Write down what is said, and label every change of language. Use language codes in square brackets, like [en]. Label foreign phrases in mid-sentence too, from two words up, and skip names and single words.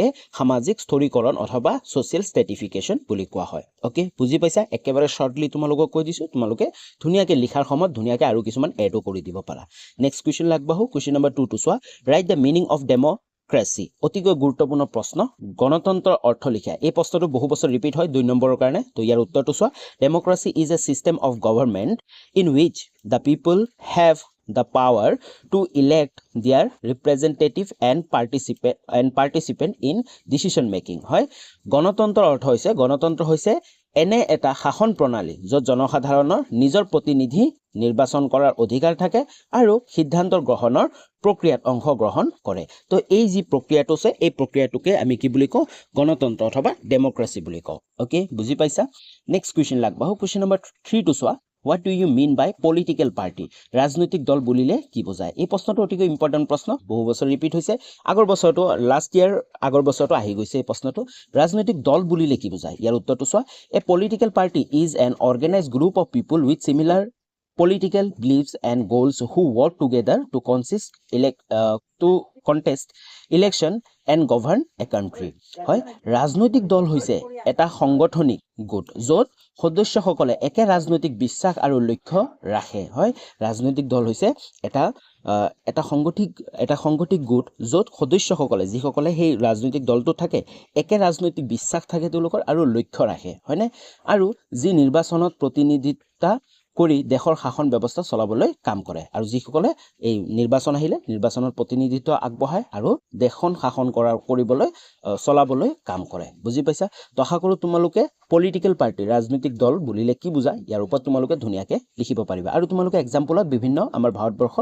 [as] সামাজিক স্তৰীকৰণ অথবা [en] social stratification [as] বুলি কোৱা হয় ওকে বুজি পাইছা একেবাৰে শৰ্টলি তোমালোকক কৈ দিছো তোমালোকে ধুনিয়াকে লিখাৰ সময়ত ধুনিয়াকে আৰু কিছুমান এডো কৰি দিব পাৰা [en] next question [as] লাগবাহু [en] question number [as] 2 টো চোৱা [en] write the meaning of democracy [as] অতিকৈ গুৰুত্বপূৰ্ণ প্ৰশ্ন গণতন্ত্ৰৰ অৰ্থ লিখা এই প্ৰশ্নটো বহু বছৰ ৰিপিট হয় 2 নম্বৰৰ কাৰণে তো ইয়াৰ উত্তৰটো চোৱা [en] democracy is a system of government in which the people have the power to elect their representative and participant in decision making [as] হয় গণতন্ত্ৰৰ অৰ্থ হৈছে এনে এটা শাসন প্ৰণালী য'ত জনসাধাৰণৰ নিজৰ প্ৰতিনিধি নিৰ্বাচন কৰাৰ অধিকাৰ থাকে আৰু সিদ্ধান্ত গ্ৰহণৰ প্ৰক্ৰিয়াত অংশগ্ৰহণ কৰে তো এই যি প্ৰক্ৰিয়াটো আছে এই প্ৰক্ৰিয়াটোকে আমি কি বুলি কওঁ গণতন্ত্ৰ অথবা ডেমোক্ৰেসি বুলি কওঁ ওকে বুজি পাইছা [en] next question [as] লাগবাহু [en] question number [as] 3 টো চোৱা [en] What do you mean by political party? [as] ৰাজনৈতিক দল বুলিলে কি বুজায় এই প্ৰশ্নটো অতিকৈ ইম্পৰ্টেন্ট প্ৰশ্ন বহু বছৰ ৰিপিট হৈছে আগৰ বছৰটো [en] last year [as] আগৰ বছৰটো আহি গৈছে এই প্ৰশ্নটো ৰাজনৈতিক দল বুলিলে কি বুজায় ইয়াৰ উত্তৰটো চোৱা [en] A political party is an organized group of people with similar political beliefs and goals who work together to contest election and govern a country [as] হয় ৰাজনৈতিক দল হৈছে এটা সংগঠনিক গোট য'ত সদস্যসকলে একে ৰাজনৈতিক বিশ্বাস আৰু লক্ষ্য ৰাখে হয় ৰাজনৈতিক দল হৈছে এটা সংগঠিত গোট য'ত সদস্যসকলে যিসকলে সেই ৰাজনৈতিক দলটো থাকে একে ৰাজনৈতিক বিশ্বাস থাকে তেওঁলোকৰ আৰু লক্ষ্য ৰাখে হয়নে আৰু যি নিৰ্বাচনত প্ৰতিনিধিত্ব কৰি দেশৰ শাসন ব্যৱস্থা চলাবলৈ কাম কৰে আৰু যিসকলে এই নিৰ্বাচন আহিলে নিৰ্বাচনৰ প্ৰতিনিধিত্ব আগবঢ়ায় আৰু দেশখন শাসন কৰিবলৈ চলাবলৈ কাম কৰে বুজি পাইছা তো আশা কৰোঁ তোমালোকে [en] political party [as] ৰাজনৈতিক দল বুলিলে কি বুজায় ইয়াৰ ওপৰত তোমালোকে ধুনিয়াকে লিখিব পাৰিবা আৰু তোমালোকে এক্সাম্পলত বিভিন্ন আমাৰ ভাৰতবৰ্ষৰ